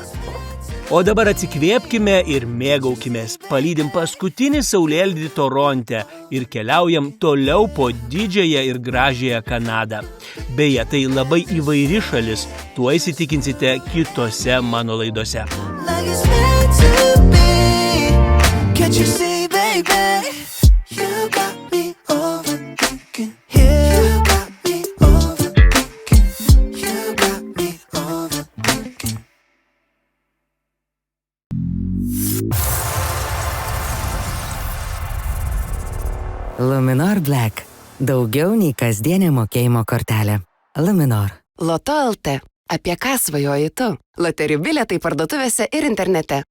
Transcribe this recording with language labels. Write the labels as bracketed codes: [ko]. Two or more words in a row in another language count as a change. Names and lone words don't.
[lt] O dabar atsikvėpkime ir mėgaukimės. Palydim paskutinį saulėlydį Toronte ir keliaujam toliau po didžiąją ir gražiąją Kanadą. Beje, tai labai įvairi šalis, tuo įsitikinsite kitose mano laidose. [en] Can't you see, baby, you got me overthinking. You got me overthinking. You got me overthinking. [lt] Luminor Black. Daugiau nei kasdienė mokėjimo kortelė. Luminor. Loto LT. Apie ką svajoji tu? Loterijų bilietai parduotuvėse ir internete.